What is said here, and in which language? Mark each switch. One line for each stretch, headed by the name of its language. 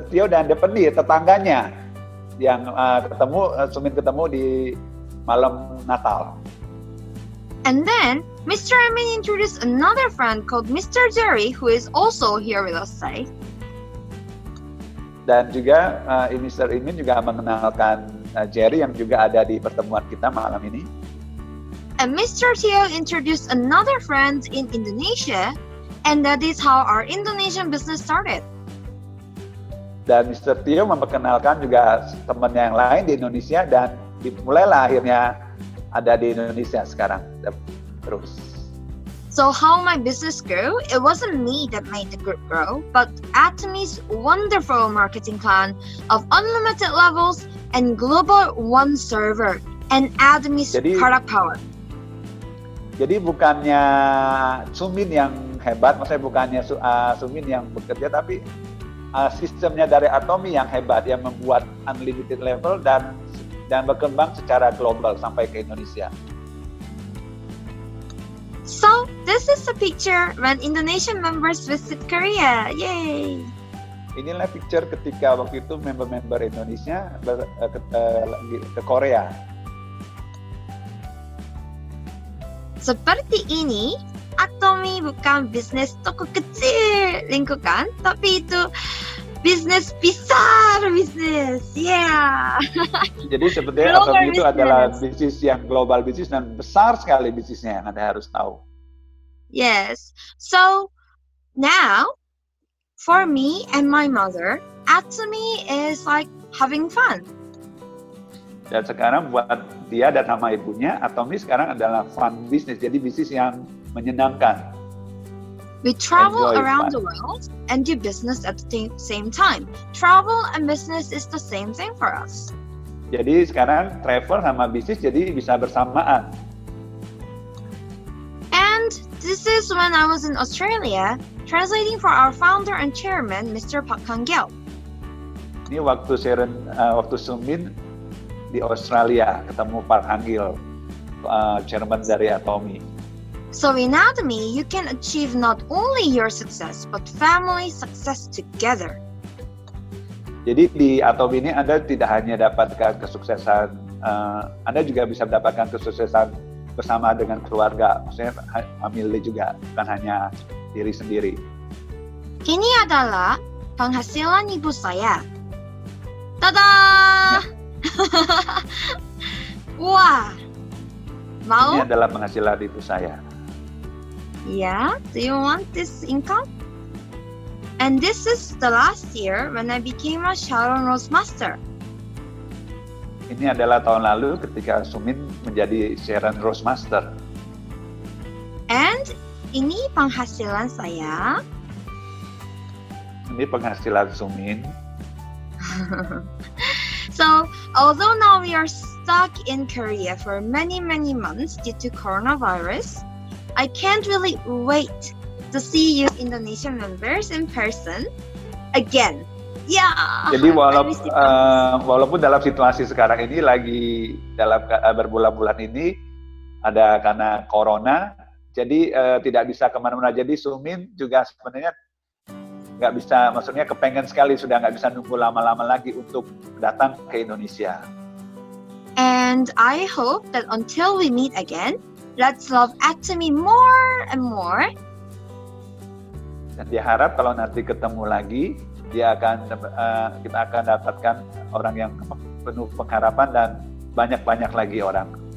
Indonesian: Teo dan Daphne, tetangganya yang Sumin ketemu di malam Natal.
English: And then Mr. Amin introduced another friend called Mr. Jerry, who is also here with us today.
Indonesian: Dan juga Mr. Imin juga mengenalkan Jerry yang juga ada di pertemuan kita malam ini.
English: And Mr. Teo introduced another friend in Indonesia, and that is how our Indonesian business started.
Indonesian: Dan Mr. Teo memperkenalkan juga temannya yang lain di Indonesia dan dimulailah akhirnya ada di Indonesia sekarang terus.
English: So how my business grew, it wasn't me that made the group grow, but Atomi's wonderful marketing plan of unlimited levels and global one server and Atomi's product power.
Indonesian: Jadi bukannya Sumin yang hebat, maksudnya bukannya Sumin yang bekerja, tapi sistemnya dari Atomi yang hebat, yang membuat unlimited level dan berkembang secara global sampai ke Indonesia.
English: So, this is a picture when Indonesian members visit Korea. Yay!
Indonesian: Inilah picture ketika waktu itu member-member Indonesia ke Korea. Seperti ini, Atomi bukan bisnis toko kecil lingkungan, tapi itu bisnis besar bisnis. Yeah. Jadi sebenarnya Atomi itu adalah bisnis yang global bisnis dan besar sekali bisnisnya yang Anda harus tahu.
English: Yes. So now for me and my mother, Atomi is like having fun.
Indonesian: Dan sekarang buat dia dan sama ibunya, Atomi sekarang adalah fun business, jadi bisnis yang menyenangkan.
English: We travel around the world and do business at the same time. Travel and business is the same thing for us.
Indonesian: Jadi sekarang travel sama bisnis jadi bisa bersamaan.
English: And this is when I was in Australia, translating for our founder and chairman, Mr. Pak Kang-gyeo.
Indonesian: Ini waktu Sumin di Australia ketemu Park Hang-gil, chairman dari Atomi. So in Atomi, you can achieve not only your success, but family success together. Jadi di Atomi ini Anda tidak hanya dapatkan kesuksesan, Anda juga bisa mendapatkan kesuksesan bersama dengan keluarga, maksudnya family juga, bukan hanya diri sendiri. Ini adalah penghasilan ibu saya. Tada! Wah, mau? Ini adalah penghasilan ibu saya.
English: Yeah, do you want this income? And this is the last year when I became a Sharon Rose Master.
Indonesian: Ini adalah tahun lalu ketika Sumin menjadi Sharon Rose Master. And ini penghasilan saya. Ini penghasilan Sumin.
English: So, although now we are stuck in Korea for many months due to coronavirus, I can't really wait to see you Indonesian members in person again. Yeah.
Indonesian: Jadi walaupun dalam situasi sekarang ini lagi dalam berbulan-bulan ini ada karena corona, jadi tidak bisa kemana-mana. Jadi Sumin juga sebenarnya nggak bisa, maksudnya kepengen sekali, sudah nggak bisa nunggu lama-lama lagi untuk datang ke Indonesia.
English: And I hope that until we meet again, let's love Atomi more and more.
Indonesian: Dan dia harap kalau nanti ketemu lagi, kita akan dapatkan orang yang penuh pengharapan dan banyak-banyak lagi orang.